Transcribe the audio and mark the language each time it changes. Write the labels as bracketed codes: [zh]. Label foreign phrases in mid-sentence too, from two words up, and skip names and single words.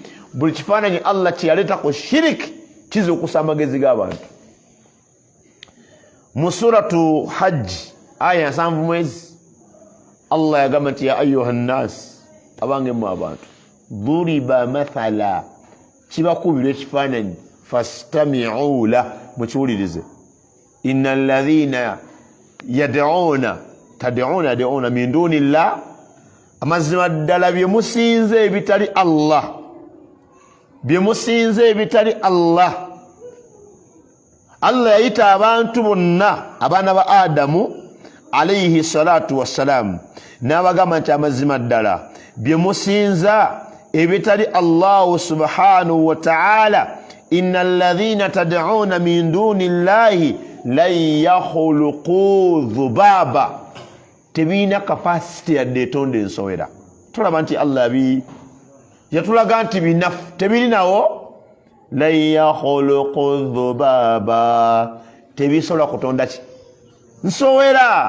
[lg] Buli kifaananyi Allah kyeyaleetako shiriki kizuukusa amagezi g'abantu. Mu suratu Hajji aya 7 Allah yagamba nti [ar] يا أيها الناس, [lg] abange mu abantu, [ar] ضرب مثل, [lg] kibakubirwa ekifaananyi, [ar] فاستمعوا له, mukiwulirize. إن الذين تدعون من دون الله, [lg] amazima ddala bye musinze ebitali Allah, bye musinze ebitali Allah. Allah yayita abantu bonna abaana ba Adamu [ar] عليه الصلاة والسلام, [lg] n'abagamba nti amazima ddala bye musinza ebitali Allah [ar] سبحانه وتعالى, إن الذين تدعون من دون الله لن يخلقوا ذبابا, [lg] tebina capacity yadde etonda ensowera. Tulaba nti Allah yatulaga nti binafu tebirinawo. [ar] لن يخلقوا ذبابا, [lg] tebisobola kutonda ki? Nsowera.